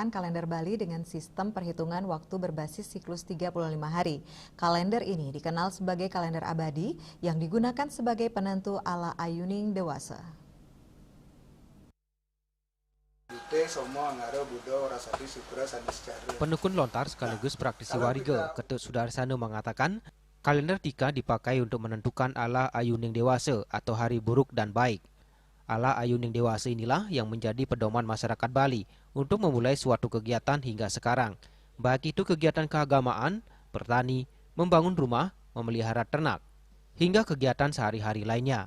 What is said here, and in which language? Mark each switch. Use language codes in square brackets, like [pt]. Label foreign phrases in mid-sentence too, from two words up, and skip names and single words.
[id] kalender Bali dengan sistem perhitungan waktu berbasis siklus 35 hari. Kalender ini dikenal sebagai kalender abadi yang digunakan sebagai penentu [ban] ala ayuning dewasa. [id] Penekun lontar sekaligus praktisi Wariga, Ketut Sudarsana mengatakan, kalender Tika dipakai untuk menentukan [ban] ala ayuning dewasa [id] atau hari buruk dan baik. [ban] Ala ayuning dewasa [id] inilah yang menjadi pedoman masyarakat Bali untuk memulai suatu kegiatan hingga sekarang. Baik itu kegiatan keagamaan, bertani, membangun rumah, memelihara ternak, hingga kegiatan sehari-hari lainnya.